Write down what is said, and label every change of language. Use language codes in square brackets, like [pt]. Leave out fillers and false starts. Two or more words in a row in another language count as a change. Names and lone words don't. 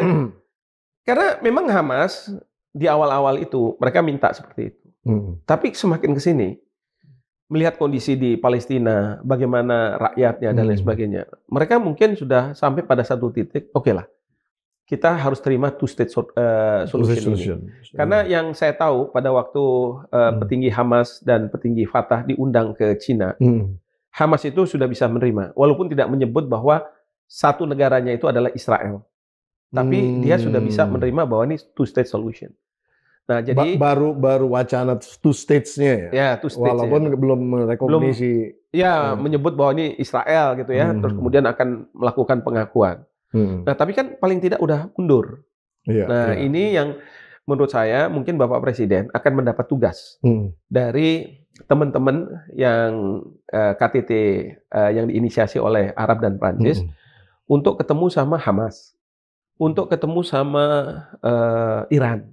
[id] Karena memang Hamas di awal-awal itu mereka minta seperti itu. Tapi semakin ke sini, melihat kondisi di Palestina, bagaimana rakyatnya dan lain sebagainya, mereka mungkin sudah sampai pada satu titik, oke lah, kita harus terima [en] two-state solution [id] ini. Karena yang saya tahu pada waktu petinggi Hamas dan petinggi Fatah diundang ke Cina, Hamas itu sudah bisa menerima, walaupun tidak menyebut bahwa satu negaranya itu adalah Israel. Tapi dia sudah bisa menerima bahwa ini [en] two-state solution. [id] Nah, jadi baru wacana [en] two states- [id] nya ya. Ya, [en] two states. [id] Walaupun belum merekognisi. Menyebut bahwa ini Israel gitu ya, terus kemudian akan melakukan pengakuan. Nah, tapi kan paling tidak udah mundur. Ini yang menurut saya mungkin Bapak Presiden akan mendapat tugas dari teman-teman yang KTT yang diinisiasi oleh Arab dan Prancis untuk ketemu sama Hamas, untuk ketemu sama Iran.